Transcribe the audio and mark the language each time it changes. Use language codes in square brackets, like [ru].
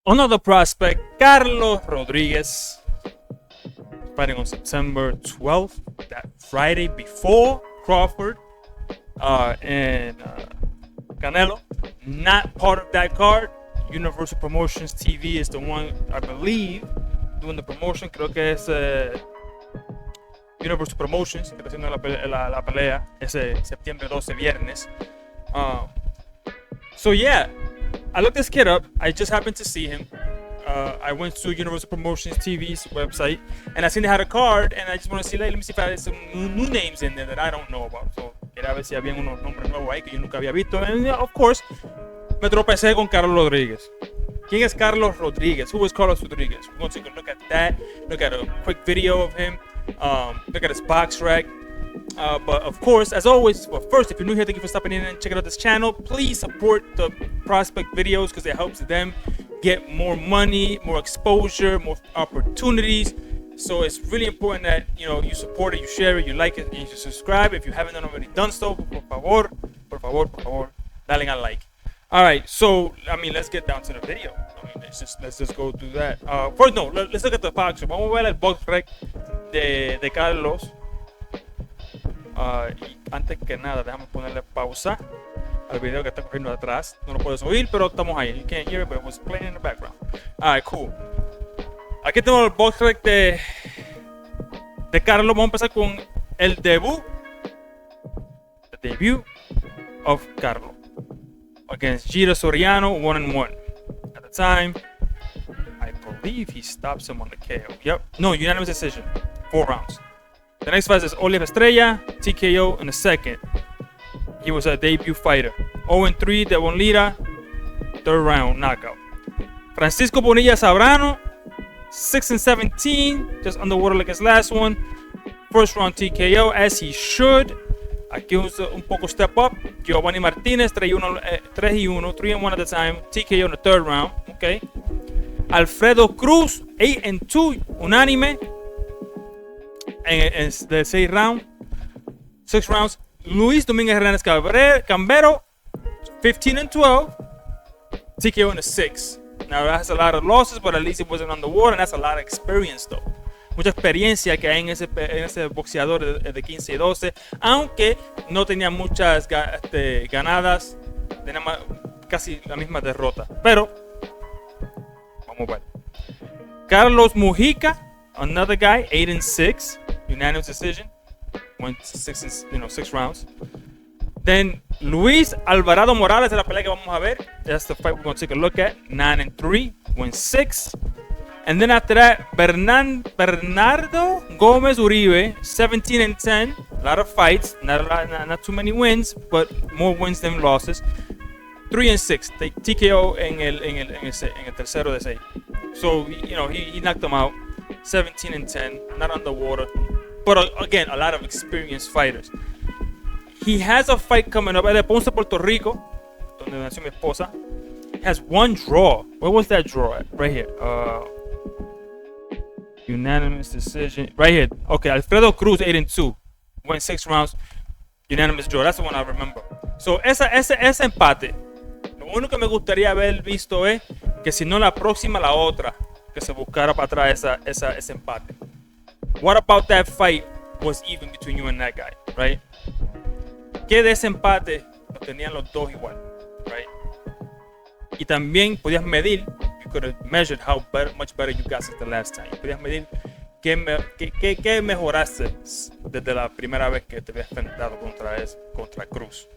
[en] Another prospect, Karlo Rodríguez, fighting on September 12th, that Friday before Crawford and Canelo. Not part of that card. Universal Promotions TV is the one, I believe, doing the promotion. [es] Creo que es Universal Promotions que está haciendo la pelea ese septiembre 12, viernes. [en] So yeah, I looked this kid up. I just happened to see him. I went to Universal Promotions TV's website and I seen they had a card, and I just want to see, let me see if I had some new names in there that I don't know about. [es] So quería ver si había unos nombres nuevos ahí que yo nunca había visto. [en] And of course, [es] me tropecé con Karlo Rodríguez. ¿Quién es Karlo Rodríguez? [en] Who is Karlo Rodríguez? We're going to take a look at that. Look at a quick video of him. Look at his box rack. But of course, as always, well, first, if you're new here, thank you for stopping in and checking out this channel. Please support the prospect videos because it helps them get more money, more exposure, more opportunities. So it's really important that you support it, you share it, you like it, and you subscribe if you haven't already done so. [es] Por favor, dale al like. [en] All right, so let's get down to the video. Let's just go through that. First, no, let's look at the box. [es] Vamos a ver el box rec de Carlos. Y antes que nada, déjame ponerle pausa al video que está corriendo atrás. No lo puedes oír, pero estamos ahí. [en] You can't hear it, but it was playing in the background. Alright, cool. [es] Aquí tengo el box rec de Carlos. Vamos a empezar con el debut. [en] The debut of Carlos against Giro Soriano, 1-1. At the time, I believe he stops him on the KO. Yep. No, unanimous decision. 4 rounds. The next fight is Oliver Estrella, TKO in the second. He was a debut fighter. 0-3, Devon Lira, 3rd round knockout. Francisco Bonilla Sabrano, 6-17, just underwater like his last one. 1st round TKO, as he should. [es] Aquí un poco [en] step up. Giovanni Martinez, 3-1 at the time. TKO in the 3rd round. Okay. Alfredo Cruz, 8-2, unánime. En the 6 rounds. Luis Dominguez Hernández Cambero, 15-12, TKO in the 6. Now that has a lot of losses, but at least it wasn't underwater, and that's a lot of experience though. [es] Mucha experiencia que hay en ese boxeador de 15-12, aunque no tenía muchas ganadas, tenía casi la misma derrota. Pero vamos a ver. [en] Carlos Mujica, another guy, 8-6, unanimous decision, went 6 rounds. Then Luis Alvarado Morales [es] es la pelea que vamos a ver. [en] That's the fight we're going to take a look at. 9-3, went 6. And then after that, Bernardo Gomez Uribe, 17-10. A lot of fights, not too many wins, but more wins than losses. [es] 3-6, TKO en el tercero de 6. [en] So he knocked him out. 17-10, not underwater, but again, a lot of experienced fighters. He has a fight coming up at Ponce, Puerto Rico, [es] donde nació mi esposa. [en] He has 1 draw. Where was that draw at? Right here. Unanimous decision. Right here. Okay, Alfredo Cruz, 8-2. Went 6 rounds. Unanimous draw. That's the one I remember. [es] So, ese empate. Lo único que me gustaría haber visto es que si no la próxima, la otra. Que se buscara para atrás ese empate. [en] What about that fight was even between you and that guy, right? [es] Que de ese empate lo tenían los dos igual, right? Y también podías medir, [en] you could have measured how much better you got since the last time. [es] Podías medir qué mejoraste desde la primera vez que te habías enfrentado contra Cruz.